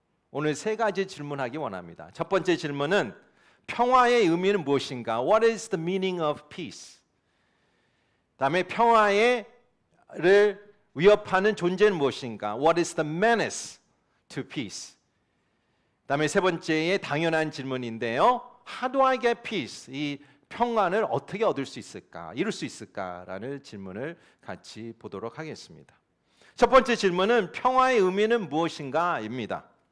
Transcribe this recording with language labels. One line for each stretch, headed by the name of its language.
Korean: 오늘 세 가지 질문하기 원합니다. 첫 번째 질문은 평화의 의미는 무엇인가?
English: What is the meaning of peace?
Korean: 다음에 평화를 위협하는 존재는 무엇인가?
English: What is the menace to peace?
Korean: 다음에 세 번째의 당연한 질문인데요.
English: How do I get peace?
Korean: 이 평안을 어떻게 얻을 수 있을까? 이룰 수 있을까라는 질문을 같이 보도록 하겠습니다. 첫 번째 질문은 평화의 의미는 무엇인가입니다.